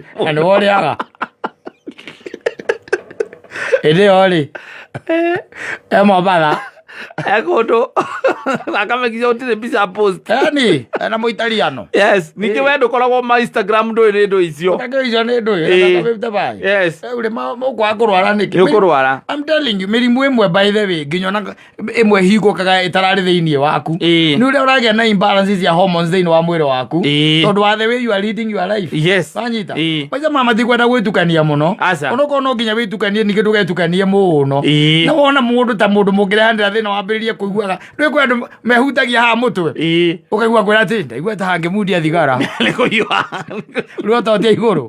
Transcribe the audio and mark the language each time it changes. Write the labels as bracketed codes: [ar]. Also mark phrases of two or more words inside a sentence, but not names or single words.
[ki] na nĩ worĩaga ĩrĩo rĩ Mombatha kundu akamekithia gũtirĩ pizza post na mũitariano ningĩ we ndũkoragwo ma Instagram ndũĩ nĩ ndũ icio icio nĩ ndũĩ rĩ mũkwaga kũrwara nĩkĩ nĩũkũrwara [en] I'm telling you [ki] mĩrimũ ĩmwe [en] by the way [ki] nginya ona ĩmwe hingũkaga ĩtararĩ thĩinĩ waku nĩ ũrĩa ũragĩa na imbalances ya hormones thĩinĩ wa mwĩrĩ waku tondũ wa [en] the way you are leading your life [ki] wanyita maica mama tikwenda gwĩtukania mũno onokorwo no nginya wĩtukanie ningĩ ndũgetukanie mũno na wona mũndũ ta mũndũ mũngĩrehanĩra thĩna wambĩrĩria kũiguaga ndũĩ kwĩ andũ mehutagia haha mũtwe ũkaigua kwĩra atĩ ndaigua ta hangĩmundia thigara nĩ kũhiũha rĩu ototia igũrũ